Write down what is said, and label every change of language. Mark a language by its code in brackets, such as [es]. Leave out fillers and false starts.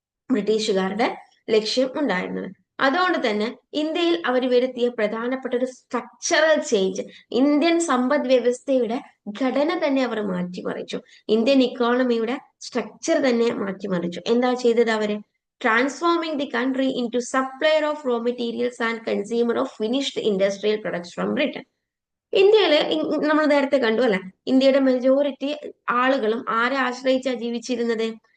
[ml] ബ്രിട്ടീഷുകാരുടെ ലക്ഷ്യം ഉണ്ടായിരുന്നത്. അതുകൊണ്ട് തന്നെ ഇന്ത്യയിൽ അവർ വരുത്തിയ പ്രധാനപ്പെട്ട ഒരു സ്ട്രക്ചറൽ ചേഞ്ച്, ഇന്ത്യൻ സമ്പദ് വ്യവസ്ഥയുടെ ഘടന തന്നെ അവർ മാറ്റിമറിച്ചു. ഇന്ത്യൻ ഇക്കോണമിയുടെ സ്ട്രക്ചർ തന്നെ മാറ്റിമറിച്ചു. എന്താ ചെയ്തത് അവര്? [en] transforming the country into supplier of raw materials and consumer of finished industrial products from Britain. [ml] ഇന്ത്യയില് നമ്മൾ നേരത്തെ കണ്ടു അല്ലെ, ഇന്ത്യയുടെ മെജോറിറ്റി ആളുകളും ആരെ ആശ്രയിച്ചാ ജീവിച്ചിരുന്നത്?